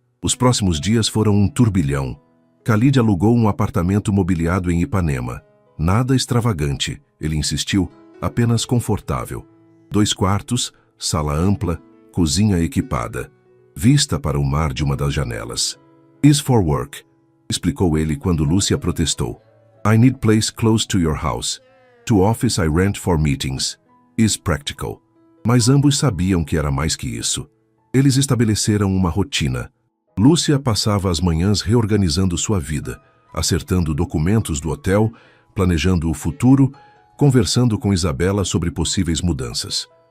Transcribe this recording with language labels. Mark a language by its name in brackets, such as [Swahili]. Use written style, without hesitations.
[Portuguese] Os próximos dias foram um turbilhão. Khalid alugou um apartamento mobiliado em Ipanema. Nada extravagante, ele insistiu, apenas confortável. 2 quartos, sala ampla, cozinha equipada. Vista para o mar de uma das janelas. [English] Is for work, [Portuguese] explicou ele quando Lúcia protestou. [English] I need place close to your house. To office I rent for meetings. Is practical. [Portuguese] Mas ambos sabiam que era mais que isso. Eles estabeleceram uma rotina. Lúcia passava as manhãs reorganizando sua vida, acertando documentos do hotel, planejando o futuro, conversando com Isabela sobre possíveis mudanças.